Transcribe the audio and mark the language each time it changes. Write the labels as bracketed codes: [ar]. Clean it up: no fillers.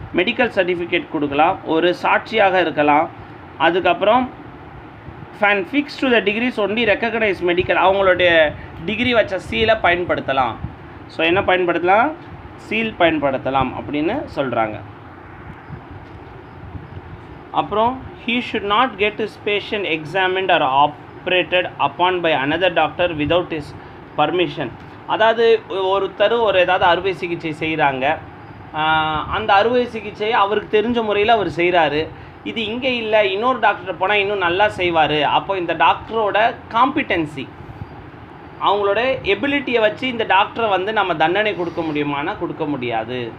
[ta] Medical certificate கொடுக்கலாம், ஒரு சாட்சியாக இருக்கலாம். அதுக்கப்புறம் [en] fan fix to the degrees only recognise medical, [ta] அவங்களுடைய டிகிரி வச்ச சீலை பயன்படுத்தலாம். ஸோ என்ன பயன்படுத்தலாம், சீல் பயன்படுத்தலாம் அப்படின்னு சொல்கிறாங்க. அப்புறம் [en] he should not get his patient examined or operated upon by another doctor without his permission. [ta] அதாவது ஒருத்தர் ஒரு ஏதாவது அறுவை சிகிச்சை செய்கிறாங்க, அந்த அறுவை சிகிச்சையை அவருக்கு தெரிஞ்ச முறையில் அவர் செய்கிறாரு. இது இங்கே இல்லை, இன்னொரு டாக்டர் போனால் இன்னும் நல்லா செய்வார். அப்போ இந்த டாக்டரோட காம்பிட்டன்சி, அவங்களோட எபிலிட்டியை வச்சு இந்த டாக்டரை வந்து நம்ம தண்டனை கொடுக்க முடியுமானா கொடுக்க முடியாது.